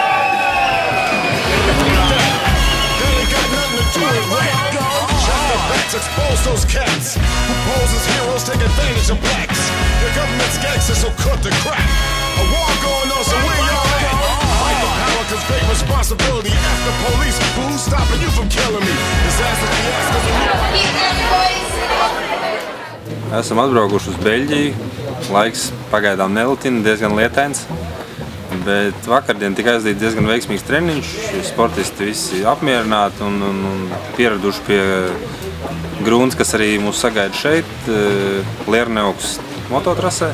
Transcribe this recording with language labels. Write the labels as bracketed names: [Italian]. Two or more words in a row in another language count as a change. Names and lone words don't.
[English] Expose those cats who pose as heroes, take advantage of blacks. The government's gangsters, so cut the crap. A war going on, so where y'all at? Fight for power, cause great responsibility. After police, who's stopping you from killing me? Disaster fiascos. [Latvian] Esam atbraukuši uz Beļģiju. Laiks pagaidām nelitina, diezgan lietains. Bet vakardien tika aizdīts diezgan veiksmīgs treniņš. Sportisti visi apmierināti un pieraduši pie grūns, kas arī mūs sagaida šeit, Lierneuks mototrasē.